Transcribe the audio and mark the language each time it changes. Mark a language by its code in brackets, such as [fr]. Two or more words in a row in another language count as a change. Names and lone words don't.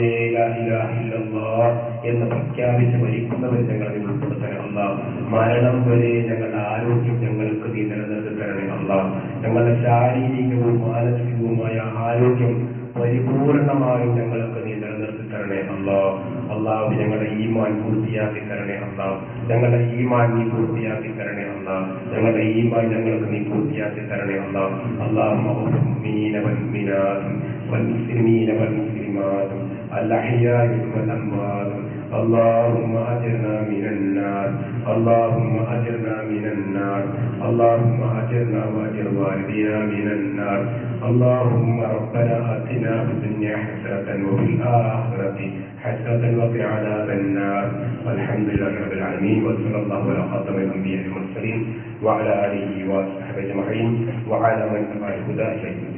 [ar] لا إله إلا الله [ml] എന്ന് പ്രഖ്യാപിച്ച് മരിക്കുന്നവർ ഞങ്ങളെ ഉൾപ്പെടുത്തണേ മരണം വരെ ഞങ്ങളുടെ ആരോഗ്യം ഞങ്ങൾക്ക് നീ നിലനിർത്തി തരണേ ഞങ്ങളുടെ ശാരീരികവും മാനസികവുമായ ആരോഗ്യം പരിപൂർണമായും ഞങ്ങൾക്ക് നീ നിലനിർത്തി തരണേ അല്ലാഹു. ഞങ്ങളുടെ ഈമാൻ പൂർത്തിയാക്കി തരണേ ഞങ്ങളുടെ ഈമാൻ നീ പൂർത്തിയാക്കി തരണേ ഞങ്ങളുടെ ഈമാൻ ഞങ്ങൾക്ക് നീ പൂർത്തിയാക്കി തരണേ والمسلمين [ar] والمسلمات الأحياء والأموات اللهم أجرنا من النار اللهم أجرنا من النار اللهم أجرنا وأجر والدينا من النار اللهم ربنا آتنا في الدنيا حسنة وفي الآخرة حسنة وقنا عذاب النار والحمد لله رب العالمين وصلى الله على خاتم الأنبياء والمرسلين وعلى آله وصحبه أجمعين وعلى من تبع الهدى إلى